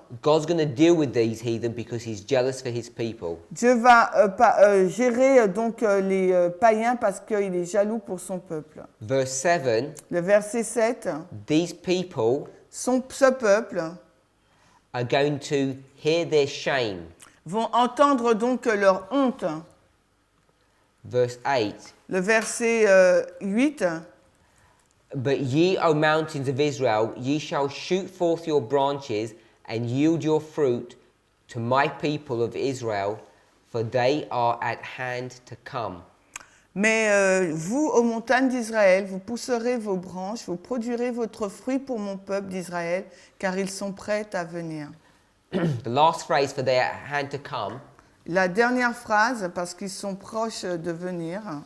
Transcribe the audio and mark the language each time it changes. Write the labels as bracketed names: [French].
[English] God's going to deal with these heathen because he's jealous for his people. [French] Dieu va gérer donc les païens parce qu'il est jaloux pour son peuple. [English] Verse 7, [French] Le verset 7, [English] these people [French] ce peuple [English] are going to hear their shame. [French] vont entendre donc leur honte. [English] Verse 8, [French] Le verset 8, [English] but ye, O mountains of Israel, ye shall shoot forth your branches and yield your fruit to my people of Israel, for they are at hand to come. [French] mais vous, aux montagnes d'Israël, vous pousserez vos branches, vous produirez votre fruit pour mon peuple d'Israël, car ils sont prêts à venir. [English] The last phrase, for they are at hand to come, [French] La dernière phrase, parce qu'ils sont proches de venir.